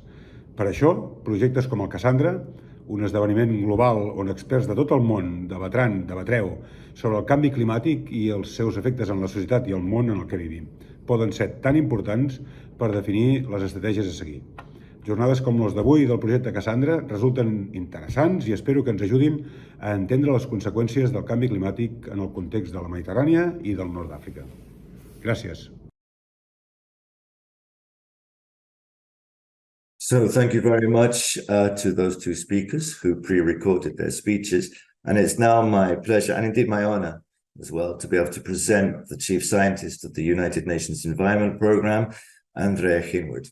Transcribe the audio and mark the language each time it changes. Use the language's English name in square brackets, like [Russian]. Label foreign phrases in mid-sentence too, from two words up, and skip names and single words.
[Catalan] Per això, projectes com el Cassandra, un esdeveniment global on experts de tot el món debatreu sobre el canvi climàtic i els seus efectes en la societat i el món en el que vivim, poden ser tan importants per definir les estratègies a seguir. Jornades com les d'avui del projecte Cassandra resulten interessants i espero que ens ajudin a entendre les conseqüències del canvi climàtic en el context de la Mediterrània i del nord d'Àfrica. Gràcies. [English] So thank you very much to those two speakers who pre-recorded their speeches. And it's now my pleasure, and indeed my honor as well, to be able to present the Chief Scientist of the United Nations Environment Programme, ANDREA HINWOOD.